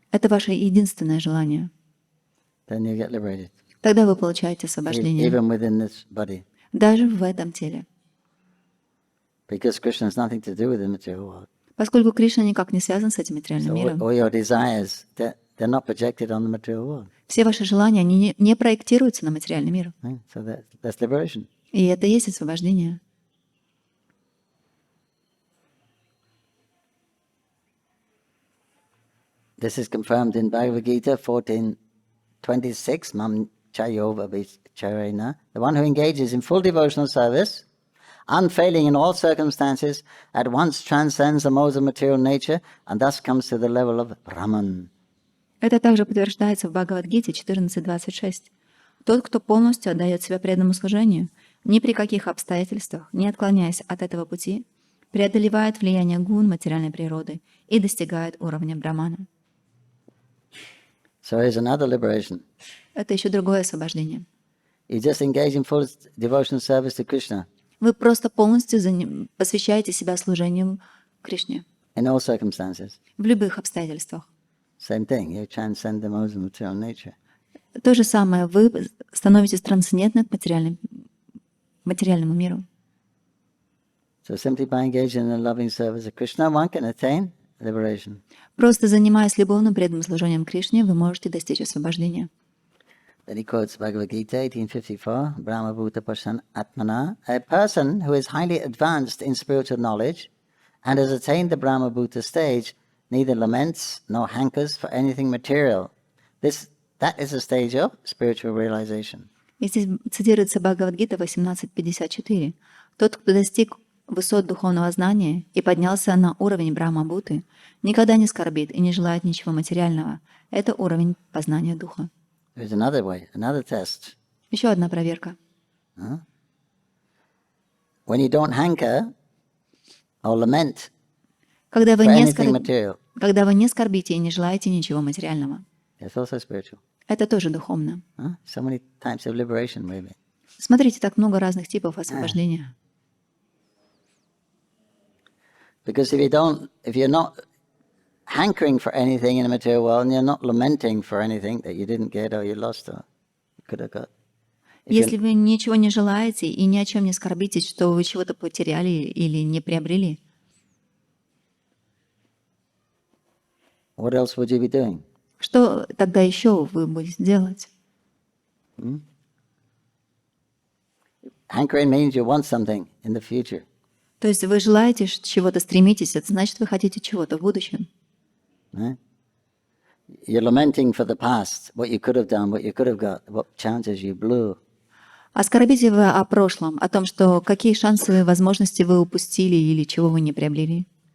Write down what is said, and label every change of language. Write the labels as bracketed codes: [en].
[ru] Это ваше единственное желание. [en] then you get liberated, [ru] Тогда вы получаете освобождение. [en] even within this body. [ru] Даже в этом теле. [en] Because Krishna has nothing to do with the material world. [ru] Поскольку Кришна никак не связан с этим материальным [en] So [ru] миром. [en] all your desires, they're not projected on the material world. [ru] Все ваши желания, они не проектируются на материальный мир. [en] So that's liberation. [ru] И это и есть освобождение. [en] This is confirmed in Bhagavad Gita 14:26, [sa] Mam Chayova Vicharena. [en] The one who engages in full devotional service, unfailing in all circumstances, at once transcends the modes of material nature and thus comes to the level of Brahman. [ru] Это также подтверждается в Бхагавад-гите 14.26. Тот, кто полностью отдает себя преданному служению, ни при каких обстоятельствах, не отклоняясь от этого пути, преодолевает влияние гун материальной природы и достигает уровня Брамана. [en] So here's another liberation. [ru] Это еще другое освобождение. [en] You just engage in full devotional service to Krishna [ru] Вы просто полностью посвящаете себя служению Кришне [en] in all circumstances. [ru] в любых обстоятельствах. [en] Same thing, you transcend the modes of material nature. [ru] То же самое, вы становитесь трансцендентны к материальному миру. [en] So simply by engaging in the loving service of Krishna, one can attain liberation. [ru] Просто занимаясь любовным преданным служением Кришне, вы можете достичь освобождения. [en] Then he quotes Bhagavad Gita 1854, [sa] Brahma Bhuta Pashan Atmana. [en] A person who is highly advanced in spiritual knowledge and has attained the Brahma Bhuta stage neither laments nor hankers for anything material. That is a stage of spiritual realization. [ru] И здесь цитируется Бхагавад-гита 18.54. Тот, кто достиг высот духовного знания и поднялся на уровень Брахма-бхуты, никогда не скорбит и не желает ничего материального. Это уровень познания духа. [en] There's another way, another test. [ru] Еще одна проверка. [en] When you don't hanker or lament [ru] Когда вы [en] for [ru] не [en] anything material, [ru] скорбите и не желаете ничего материального. [en] it's also spiritual. [ru] Это тоже духовно. [en] So many types of liberation, maybe. [ru] Смотрите, так много разных типов освобождения. [en] Because if you're not hankering for anything in the material world, and you're not lamenting for anything that you didn't get or you lost or you could have got. [ru] Если вы ничего не желаете и ни о чем не скорбитесь, что вы чего-то потеряли или не приобрели, [en] what else would you be doing? [ru] что тогда еще вы будете делать? [en] Hankering means you want something in the future. [ru] То есть вы желаете чего-то, стремитесь, это значит, вы хотите чего-то в будущем. [en] Right? You're lamenting for the past, what you could have done, what you could have got, what chances you blew. [ru] А скорбите вы о прошлом, о том, что какие шансы и возможности вы упустили или чего вы не приобрели.